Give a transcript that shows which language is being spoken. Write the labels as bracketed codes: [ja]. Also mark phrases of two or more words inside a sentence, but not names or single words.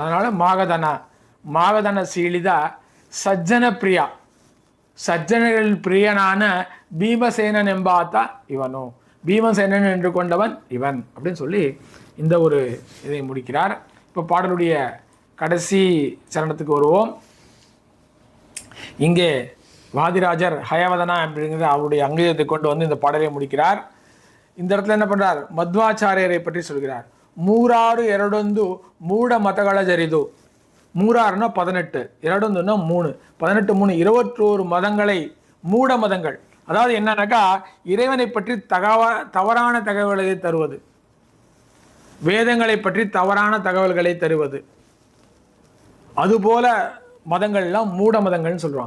[ta] அதனால் மாகதன சீலிதா சஜ்ஜன பிரியா, சஜ்ஜனர்கள் பிரியனான பீமசேனன் எம்பாத்தா இவனோ, பீமசேனன் என்று கொண்டவன் இவன் அப்படின்னு சொல்லி இந்த ஒரு இதை முடிக்கிறார். இப்போ பாடலுடைய கடைசி சரணத்துக்கு வருவோம். இங்கே வாதிராஜர் ஹயவதனா அப்படிங்கிற அவருடைய அங்கீதத்தை கொண்டு வந்து இந்த பாடலை முடிக்கிறார். இந்த இடத்துல என்ன பண்ணுறார், மத்வாச்சாரியரை பற்றி சொல்கிறார். [kn] மூராறு ಎರಡೊಂದು ಮೂಢ ಮತಗಳ ಜರಿದು, [ta] மூராறுனா 18, ಎರಡೊಂದುனா 3, 18 3 21 மதங்களை, மூட மதங்கள், அதாவது என்னன்னாக்கா இறைவனை பற்றி தவறான தகவல்களை தருவது, வேதங்களை பற்றி தவறான தகவல்களை தருவது, அதுபோல மதங்கள்லாம் மூட மதங்கள்னு சொல்லுவாங்க.